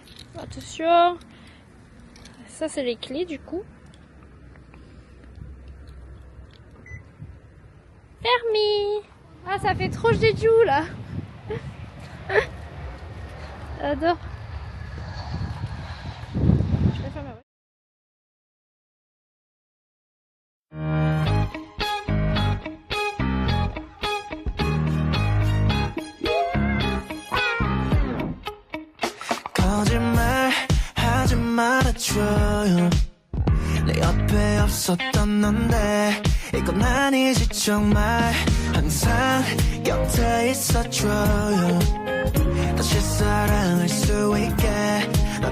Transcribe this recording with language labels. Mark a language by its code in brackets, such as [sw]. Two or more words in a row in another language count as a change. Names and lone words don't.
[fr] Attention. Ça, c'est les clés du coup. Permis. Ah, ça fait trop jeju là. J'adore. Je vais faire ma voix. [ko] 거짓말 하지 말아줘요 내 옆에 없었던 넌데 이건 아니지 정말 항상 곁에 있어줘요 다시 사랑할 수 있게 넌